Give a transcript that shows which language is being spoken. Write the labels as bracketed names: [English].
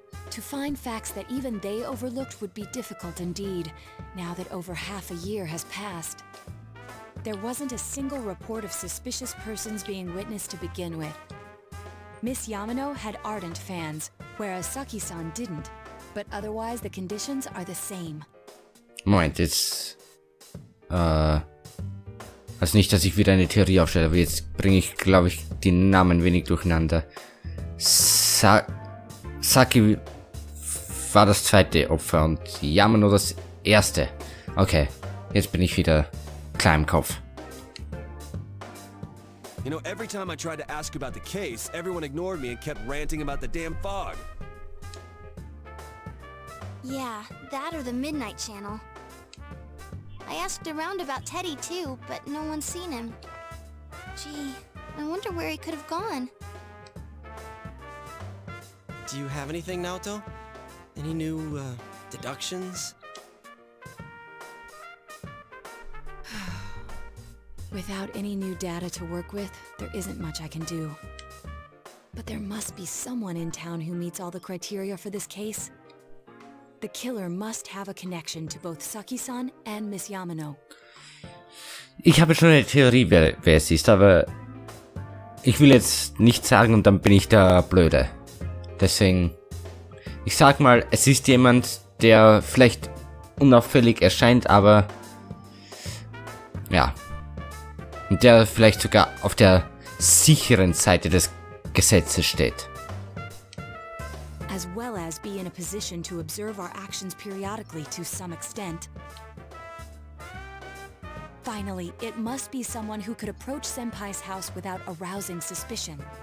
[English] To find facts that even they overlooked would be difficult indeed, now that over half a year has passed. There wasn't a single report of suspicious persons being witnessed to begin with. Miss Yamano had ardent fans, whereas Saki-san didn't, but otherwise the conditions are the same. [German] Moment, jetzt... Also nicht, dass ich wieder eine Theorie aufstelle, aber jetzt bringe ich, glaube ich, die Namen wenig durcheinander. Saki war das zweite Opfer und Yamano das erste. Okay, jetzt bin ich wieder klar im Kopf. [English] You know, every time I tried to ask about the case, everyone ignored me and kept ranting about the damn fog. Yeah, that or the Midnight Channel. I asked around about Teddy too, but no one's seen him. Gee, I wonder where he could have gone. Do you have anything, Naoto? Any new, deductions? Without any new data to work with, there isn't much I can do. But there must be someone in town who meets all the criteria for this case. The killer must have a connection to both Saki-san and Miss Yamano. [German] Ich habe schon eine Theorie, wer es ist, aber ich will jetzt nichts sagen und dann bin ich der Blöde. Deswegen, ich sag mal, es ist jemand, der vielleicht unauffällig erscheint, aber ja, und der vielleicht sogar auf der sicheren Seite des Gesetzes steht. [English] As well as be in a position to observe our actions periodically to some extent. Finally, it must be someone who could approach Senpai's house without arousing suspicion.